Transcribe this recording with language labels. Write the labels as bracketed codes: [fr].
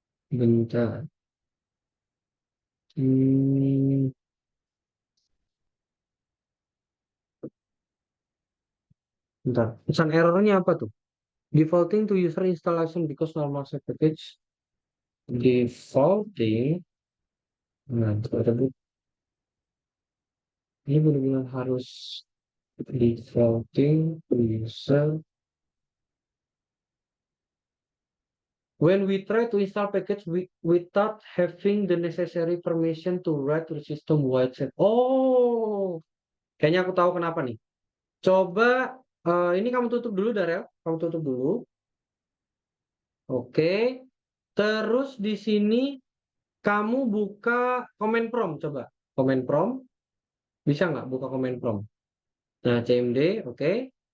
[id] Bentar. Hmm, bentar. Pesan errornya apa tuh? [en] Defaulting to user installation because normal set package. Defaulting. [id] Nah, tersebut ini benar-benar harus [en] defaulting to user. When we try to install package without having the necessary permission to write to the system wide set. [id] Oh, kayaknya aku tahu kenapa nih. Coba ini kamu tutup dulu Darel, kamu tutup dulu. Oke. Terus di sini kamu buka command prompt coba. Command prompt bisa nggak buka command prompt? Nah, cmd, oke.